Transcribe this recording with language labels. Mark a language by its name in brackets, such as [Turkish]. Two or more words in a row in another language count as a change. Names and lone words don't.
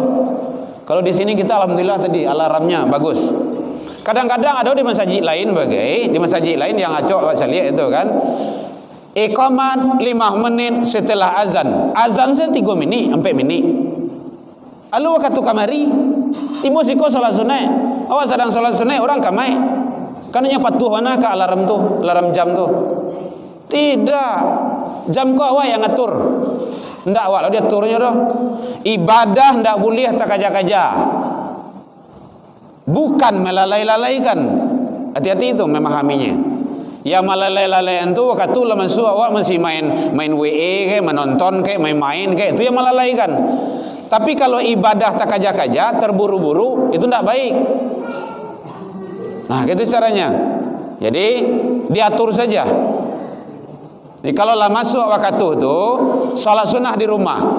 [Indonesian] Kalau di sini kita alhamdulillah tadi alarmnya bagus. Kadang-kadang ada di masjid lain di masjid lain yang acok saya lihat itu kan. Iqamat 5 menit setelah azan. [Minangkabau] Azan saya 3 menit, 4 menit. Lalu waktu kamari, tiba siko salat sunat. Awak sedang salat sunat, orang kamai. Kananya patuh mana ke alarm tu, alarm jam tu. [Indonesian] Tidak. [Minangkabau] Jam kau awak yang ngatur. Ndak awak lo dia aturnya doh. [Indonesian] Ibadah ndak boleh tak kaja-kaja. Bukan melalai-lalaikan. Hati-hati itu memahaminya. Yang melalai-lalaian tu waktu lah masuk awak masih main WE ke, menonton ke, main-main ke, itu yang melalaikan. Tapi kalau ibadah tak kaja-kaja, terburu-buru, itu tidak baik. Nah, gitu caranya. Jadi diatur saja. Jadi kalau lah masuk waktu itu, salat sunnah di rumah.